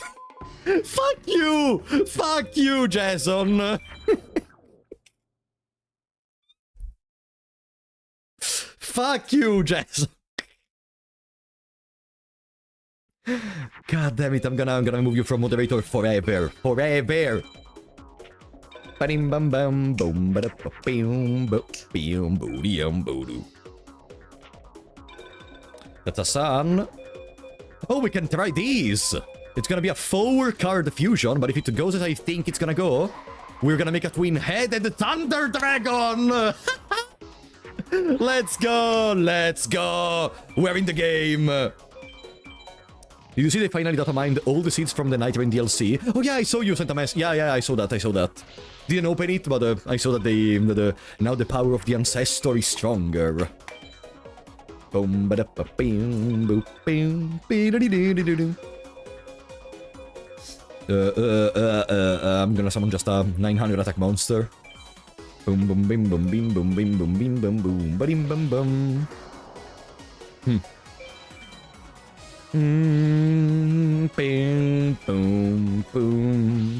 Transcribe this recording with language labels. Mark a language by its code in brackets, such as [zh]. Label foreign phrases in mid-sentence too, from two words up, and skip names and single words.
[en] Fuck you! Fuck you, Jason! Fuck you, Jason! God damn it, I'm gonna remove you from moderator forever. Forever! Bam bam bam boom ba boom boom boom boom. That's a sun. Oh, we can try these! It's gonna be a 4-card fusion, but if it goes as I think it's gonna go, we're gonna make a twin-headed Thunder Dragon! Let's go! Let's go! We're in the game! Did you see they finally data mined all the seeds from the Night Rain DLC? Oh yeah, I saw you sent a mess. Yeah, I saw that. Didn't open it, but I saw that now the power of the ancestor is stronger. Boom, ba da ba bing, boop, bing, be da dee dee dee dee. I'm gonna summon just a 900 attack monster. Boom, boom, bim, boom, bim, boom, bim, boom, bim, boom, boom, ba-dim, bum, bum. Bing, boom, boom.